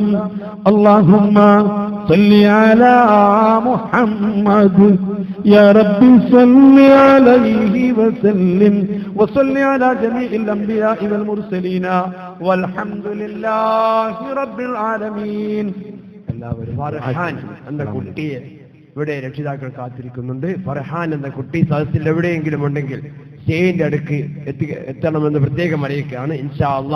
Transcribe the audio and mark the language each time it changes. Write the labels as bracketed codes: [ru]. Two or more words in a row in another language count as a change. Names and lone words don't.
[ar] اللهم صل على محمد يا رب صل عليه وسلم وصل على جميع الأنبياء والمرسلين والحمد لله رب العالمين. [ml] ഫർഹാൻ എന്ന കുട്ടിയെ ഇവിടെ രക്ഷിതാക്കൾ കാത്തിരിക്കുന്നുണ്ട്. ഫർഹാൻ എന്ന കുട്ടി സദസ്സിൽ എവിടെയെങ്കിലും ഉണ്ടെങ്കിൽ സ്റ്റേജിന്റെ അടുക്ക് എത്തണമെന്ന് പ്രത്യേകം അറിയിക്കുകയാണ്. [ar] إن شاء الله.